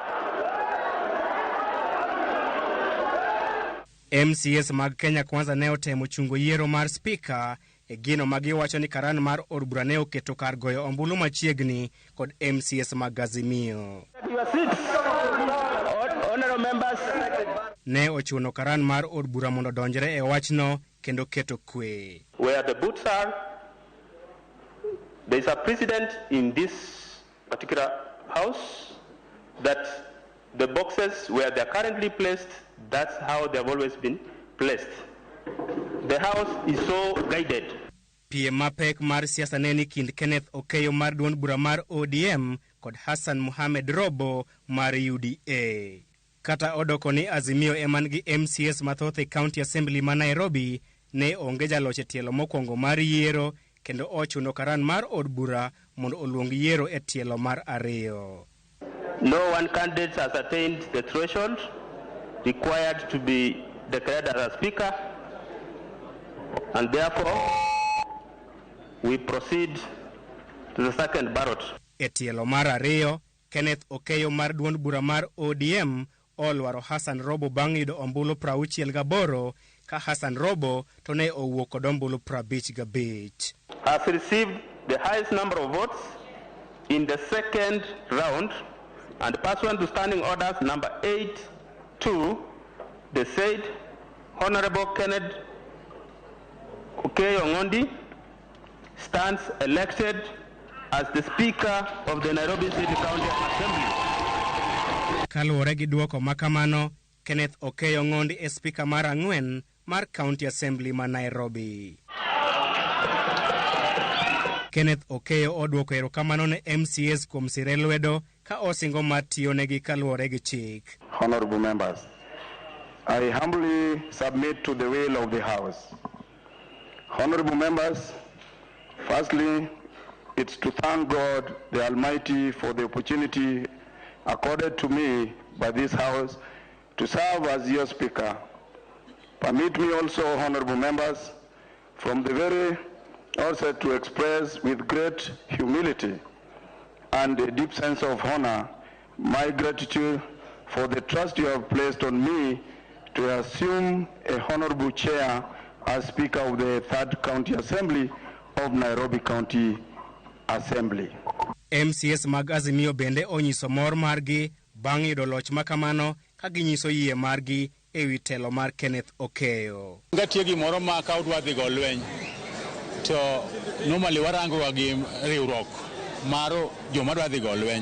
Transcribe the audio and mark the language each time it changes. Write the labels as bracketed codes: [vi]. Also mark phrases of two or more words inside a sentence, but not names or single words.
[luo] MCS mag Kenya Kwanza ne otemo chungo yiero mar speaker e gino magiwacho ni karan mar od bura ne oketo kar goyo ombulu machiegni kod MCS mag Azimio. Ne ochuno karan mar od bura mondo donjre e wachno kendo keto kwe. [en] Where the boots are, there is a precedent in this particular house that the boxes where they are currently placed, that's how they have always been placed. The house is so guided. [luo] Piem mapek mar siasa neni kind Kenneth Okeyo mar duond bura mar ODM kod Hassan Mohamed Robo mar UDA. Kata odoko ni Azimio eman gi MCS mathoth e County Assembly ma Nairobi ne onge jaloche tielo mokwongo mar yiero kendo ochuno karan mar od bura mondo oluong yiero e tielo mar 2. [en] No one candidate has attained the threshold required to be declared as a speaker, and therefore we proceed to the second ballot. [luo] E tielo mar 2, Kenneth Okeyo mar duond bura mar ODM olwaro Hassan Robo bang' yudo ombulu 68 ka Hassan Robo to ne owuok kod ombulu 55. [en] Has received the highest number of votes in the second round and pursuant to standing orders number 8-2, the said Honorable Kenneth Okeyo Ong'ondi stands elected as the Speaker of the Nairobi City County Assembly. [luo] Kaluwore gi duoko makamano, Kenneth Okeyo Ong'ondi e Speaker mar 4 mar County Assembly ma Nairobi. Kenneth Okeyo oduoko erokamano ne MCS kuom sire lwedo ka osingo mar tiyonegi kaluwore gi chik. [en] Honorable members, I humbly submit to the will of the House. Honorable members, firstly, it's to thank God the Almighty for the opportunity accorded to me by this House to serve as your Speaker. Permit me also, honorable members, from the very outset to express with great humility and a deep sense of honor my gratitude for the trust you have placed on me to assume a honorable chair as Speaker of the 3rd County Assembly of Nairobi County Assembly. [luo] MCS mag Azimio bende onyiso mor margi bang' yudo loch makamano ka ginyiso yie margi ewi telo mar Kenneth Okeyo. Gatie gimoro ma ka udwa dhi go lweny to normally warango gi riwruok mar joma dwa dhi go lweny.